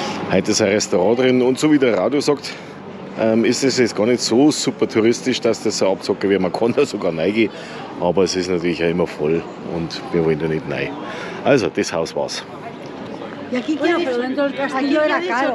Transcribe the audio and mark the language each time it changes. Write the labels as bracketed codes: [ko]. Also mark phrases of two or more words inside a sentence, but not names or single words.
[de] Heute ist ein Restaurant drin und so wie der Radio sagt, ist es jetzt gar nicht so super touristisch, dass das so abzocken wird. Man kann da sogar reingehen, aber es ist natürlich auch immer voll und wir wollen da nicht rein. Also, das Haus war's. [es] Y aquí claro, pero dentro del castillo era caro.